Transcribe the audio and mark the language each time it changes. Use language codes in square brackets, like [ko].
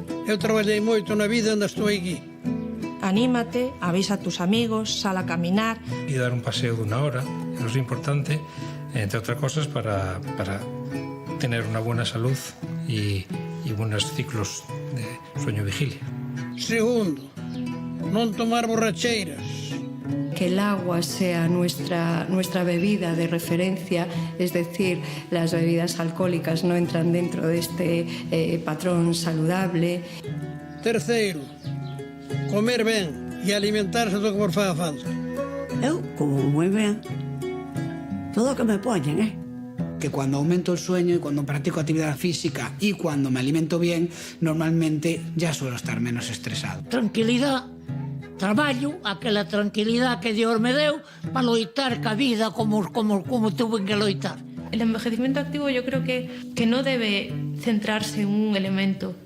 [gl] Eu traballei moito na vida onde estou aquí. [es] Anímate, avisa a tus amigos, sal a caminar. Y dar un paseo de 1 hora, eso es importante, entre otras cosas, para tener una buena salud y buenos ciclos de sueño-vigilia. [gl] Segundo, non tomar borracheiras. [es] Que el agua sea nuestra bebida de referencia, es decir, las bebidas alcohólicas no entran dentro de este patrón saludable. [gl] Terceiro, comer ben e alimentarse do que por faga falta. Eu como moi ben todo o que me poñen, [es] que cuando aumento el sueño y cuando practico actividad física y cuando me alimento bien, normalmente ya suelo estar menos estresado. [gl] Tranquilidad, traballo, aquela tranquilidad que Dios me deu para loitar ca vida como tuve que loitar. [es] El envejecimiento activo yo creo que no debe centrarse en un elemento.